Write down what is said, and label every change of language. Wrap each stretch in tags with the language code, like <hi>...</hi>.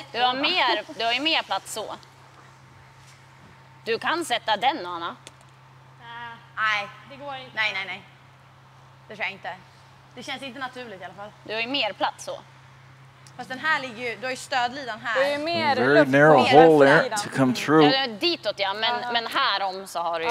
<sv>Du har ju mer plats så. Du kan sätta den, Anna. Nej. Det går inte. Nej. Det tror jag inte. Det känns inte naturligt i alla fall. Du har ju mer plats så. Fast den här ligger ju, du har ju stödlidan här. Det är ju mer</sv> <en>Very narrow hole there to come through.</en> <sv>Ja, ditåt ja, men här om så har du ju...</sv>